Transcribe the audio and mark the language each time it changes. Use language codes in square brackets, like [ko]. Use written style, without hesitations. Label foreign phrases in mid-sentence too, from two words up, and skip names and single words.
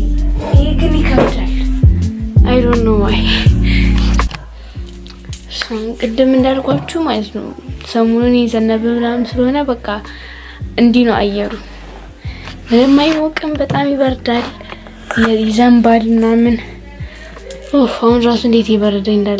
[am] ይሄ ግን ይከብዳል። [en] I don't know why. [am] ቅድም እንዳልኳችሁ ማለት ነው ሰሞኑን የዘነበ ምናምን ስለሆነ በቃ እንዲህ ነው አየሩ። ምንም አይሞቅም፣ በጣም ይበርዳል፣ ይዘንባል ምናምን። አሁን ራሱ እንዴት ይበርዳል እንዳለ